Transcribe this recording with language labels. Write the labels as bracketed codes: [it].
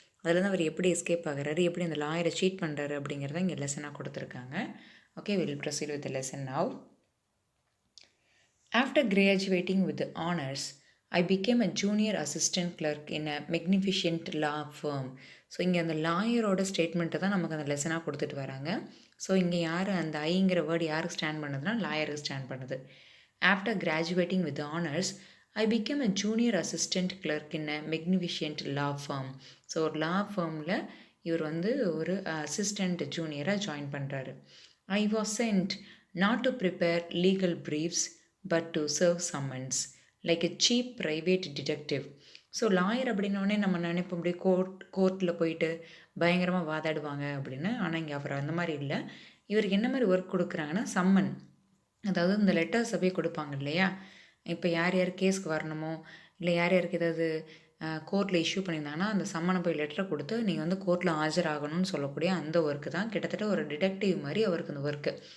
[ta] அதில் தான் அவர் எப்படி எஸ்கேப் ஆகிறாரு, எப்படி அந்த லாயரை சீட் பண்ணுறாரு அப்படிங்கிறத இங்கே லெசனாக கொடுத்துருக்காங்க. [en] Okay, we'll proceed with the lesson now. After graduating with the honors, I became a junior assistant clerk in a magnificent law firm. [ta] So இங்கே அந்த லாயரோட ஸ்டேட்மெண்ட்டை தான் நமக்கு அந்த லெசனாக கொடுத்துட்டு வராங்க. ஸோ இங்கே யார் அந்த ஐங்கிற வேர்டு யாருக்கு ஸ்டாண்ட் பண்ணுதுன்னா லாயருக்கு ஸ்டாண்ட் பண்ணுது. [en] After graduating with honours I became a junior assistant clerk in a magnificent law firm. [ta] So ஒரு லா ஃபார்மில் இவர் வந்து ஒரு அசிஸ்டண்ட் ஜூனியராக ஜாயின் பண்ணுறாரு. [en] I was sent not to prepare legal briefs but to serve summons like a cheap private detective. [ta] So lawyer அப்படின்னோடனே நம்ம நினைப்போம் அப்படியே கோர்ட்டில் போயிட்டு பயங்கரமாக வாதாடுவாங்க அப்படின்னு. ஆனால் இங்கே அவர் அந்த மாதிரி இல்லை. இவருக்கு என்ன மாதிரி ஒர்க் கொடுக்குறாங்கன்னா சம்மன், அதாவது இந்த லெட்டர்ஸ் அப்படியே கொடுப்பாங்க இல்லையா. இப்போ யார் யார் கேஸ்க்கு வரணுமோ இல்லை யார் யாருக்கு ஏதாவது கோர்ட்டில் இஷ்யூ பண்ணியிருந்தாங்கன்னா அந்த சம்மனை போய் லெட்டரை கொடுத்து நீங்கள் வந்து கோர்ட்டில் ஆஜராகணும்னு சொல்லக்கூடிய அந்த ஒர்க்கு தான் கிட்டத்தட்ட ஒரு டிடெக்டிவ் மாதிரி அவருக்கு அந்த ஒர்க்கு.